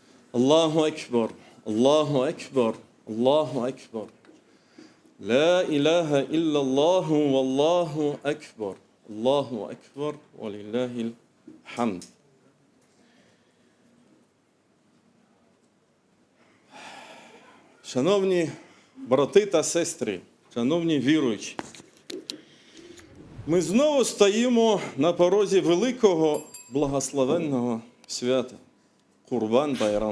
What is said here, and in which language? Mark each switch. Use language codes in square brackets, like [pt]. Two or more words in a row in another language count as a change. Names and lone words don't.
[ar] الله أكبر، الله أكبر، الله أكبر. لا إله إلا الله والله أكبر. الله أكبر ولله الحمد. [uk] Шановні брати та сестри, шановні віруючі, ми знову стоїмо на порозі великого благословенного свята – Курбан-Байрам.